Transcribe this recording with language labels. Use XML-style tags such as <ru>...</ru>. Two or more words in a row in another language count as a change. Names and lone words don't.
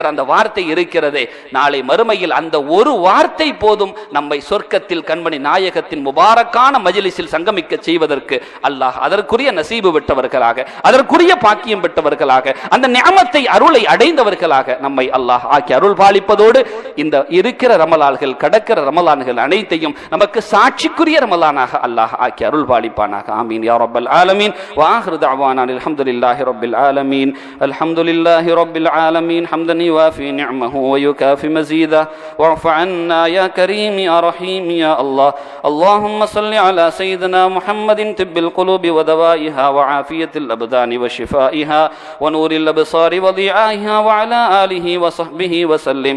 <ta>அந்த வார்த்தை இருக்கிறதே, நாளை மறுமையில் அந்த ஒரு வார்த்தை போதும் நம்மை சொர்க்கத்தில் கண்மணி நாயகத்தின் முபாரக்கான மஜ்லிஸில் சங்கமிக்க செய்வதற்கு அல்லாஹ் அதற்குரிய நசீபு பெற்றவர்களாக, அதற்குரிய பாக்கியம் பெற்றவர்களாக, அந்த நிஅமத்தை அருளை அடைந்தவர்களாக நம்மை அல்லாஹ் ஆக்கி அருள் பாலிப்பதோடு இந்த இருக்கிற ரமலான்கள் கடக்கிற ரமலான்கள் அனைத்தையும் நமக்கு சாட்சிக்குரிய ரமலானாக அல்லாஹ் ஆக்கி அருள் பாலிப்பானாக.</ta> <ar>آمين يا رب العالمين. وآخر دعوانا الحمد لله رب العالمين. الحمد لله رب العالمين. ஹம்தன் يوافي نعمه ويكافي مزيده واعف عنا يا كريم يا رحيم يا الله. اللهم صل على سيدنا محمد طب القلوب ودوائها وعافية الأبدان وشفائها ونور الأبصار وضيائها وعلى آله وصحبه وسلم.</ar>